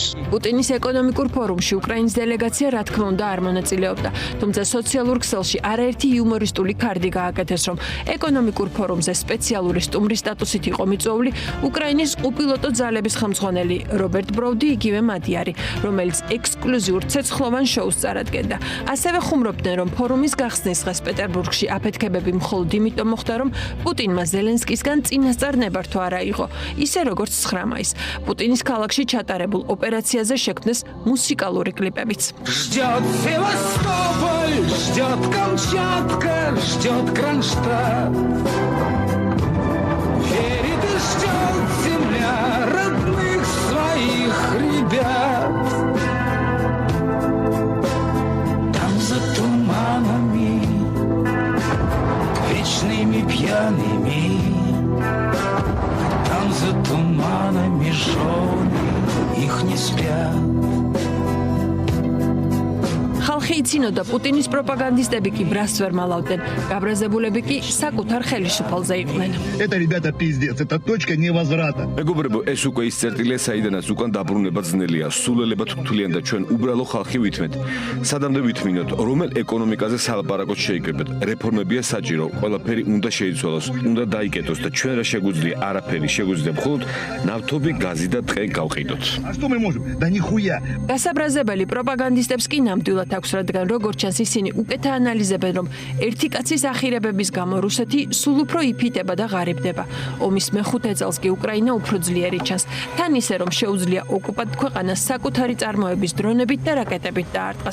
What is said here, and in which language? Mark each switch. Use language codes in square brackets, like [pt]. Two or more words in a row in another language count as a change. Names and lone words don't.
[ka] პუტინის ეკონომიკურ ფორუმში უკრაინის დელეგაცია რა თქმა უნდა არ მონაწილეობდა, თუმცა სოციალურ ქსელში არაერთი იუმორისტული ქარდი გააკეთეს, რომ ეკონომიკურ ფორუმზე სპეციალური სტუმრის სტატუსით იყო მიწვეული უკრაინის უპილოტო ძალების ხელმძღვანელი რობერტ ბროუდი, იგივე მადიარი, რომელიც ექსკლუზიურ ცეცხლოვან შოუს წარადგენდა. ასევე ხუმრობდნენ, რომ ფორუმის გახსნის დღეს პეტერბურგში აფეთქებები მხოლოდ იმიტომ მოხდა, რომ პუტინმა ზელენსკისგან წინასწარ ნებართვა არ აიღო, ისე როგორც 9 მაისს. პუტინის ქალაქში ჩატარებულ ოპერაციაზე შექმნეს მუსიკალური კლიპებიც. [ru] Ждет Севастополь, ждет Камчатка, ждет Кронштадт. Верит и ждет земля родных своих ребят. Там за туманами, вечными пьяными, там за туманами жены их не спят. [ka] ხალხი იცინოდა პუტინის პროპაგანდისტები კი ბრას ვერ მალავდნენ, გაბრაზებულები კი საკუთარ ხელისუფალზე იყვნენ. [ru] Это, ребята, пиздец, это точка невозврата. [ka] მეგობრებო, ეს უკვე ის წერტილია, საიდანაც უკან დაბრუნება ძნელია, სულელებად ვთვლიან და ჩვენ უბრალო ხალხი ვითმეთ. სადამდე ვითმინოთ, რომელ ეკონომიკაზე სალაპარაკოთ შეიკრიბეთ, რეფორმებია საჭირო, ყველაფერი უნდა შეიცვალოს, უნდა დაიკეტოს და ჩვენ რა შეგვიძლია, არაფერი შეგვიძლია მხოლოდ ნავთობი, გაზი და ტყე გავყიდოთ. [ru] А что мы можем? Да нихуя. [ka] გასაბრაზებელი პროპაგანდისტებს კი ნამდვილად აქვს, რადგან როგორც ჩანს ისინი უკეთ აანალიზებენ, რომ ერთი კაცის ახირებების გამო რუსეთი სულ უფრო იფიტება და ღარიბდება. ომის მეხუთე წელს კი უკრაინა უფრო ძლიერი ჩანს, თან ისე რომ შეუძლია ოკუპანტ ქვეყანას საკუთარი წარმოების დრონებით და რაკეტებით დაარტყას.